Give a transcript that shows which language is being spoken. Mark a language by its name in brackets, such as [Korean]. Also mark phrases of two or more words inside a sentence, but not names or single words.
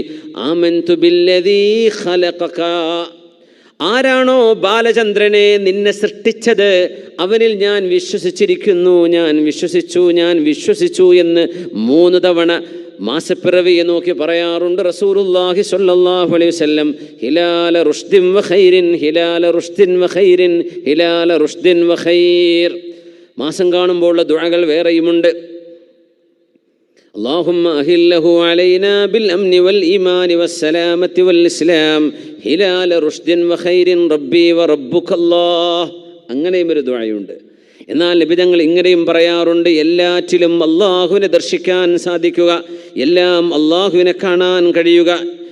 [Arabic] آمنت بالذي خلقك, [Malayalam] ആരാണോ ബാലചന്ദ്രനെ നിന്നെ സൃഷ്ടിച്ചത് അവനിൽ ഞാൻ വിശ്വസിച്ചിരിക്കുന്നു, ഞാൻ വിശ്വസിച്ചു എന്ന് 3 തവണ മാസപ്പിറവിയെ നോക്കി പറയാറുണ്ട് [Arabic] رسول الله صلى الله عليه وسلم. هلال رشد وخير، هلال رشد وخير، هلال رشد وخير. [Malayalam] മാസം കാണുമ്പോഴുള്ള ദുആകൾ വേറെയുമുണ്ട്. [Arabic] اللهم أهله علينا بالأمن والإيمان والسلامة والإسلام هلال رشد وخير ربي وربك الله. [Malayalam] അങ്ങനെയും ഒരു ദുആയുണ്ട്. എന്നാൽ നബിതങ്ങൾ ഇങ്ങനെയും പറയാറുണ്ട്, എല്ലാറ്റിലും അള്ളാഹുവിനെ ദർശിക്കാൻ സാധിക്കുക, എല്ലാം അള്ളാഹുവിനെ കാണാൻ കഴിയുക,